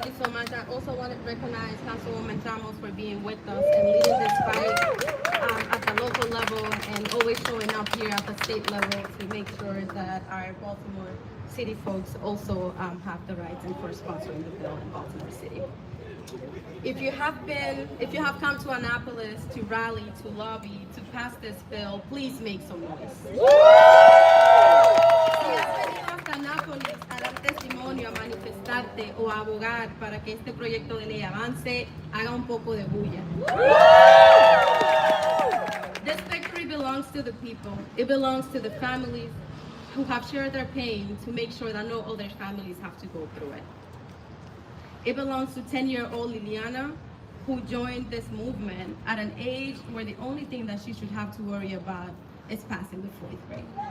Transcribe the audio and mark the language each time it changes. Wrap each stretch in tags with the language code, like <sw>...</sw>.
<en>Thank you so much. I also want to recognize Councilwoman Ramos for being with us and leading this fight at the local level and always showing up here at the state level to make sure that our Baltimore City folks also have the rights and for sponsoring the bill in Baltimore City. If you have come to Annapolis to rally, to lobby, to pass this bill, please make some noise.</en> <es>Si has venido hasta Annapolis a dar testimonio, a manifestarte o a abogar para que este proyecto de ley avance, haga un poco de bulla.</es> <en>This victory belongs to the people. It belongs to the families who have shared their pain to make sure that no other families have to go through it. It belongs to 10-year-old Liliana, who joined this movement at an age where the only thing that she should have to worry about is passing the 4th grade.</en>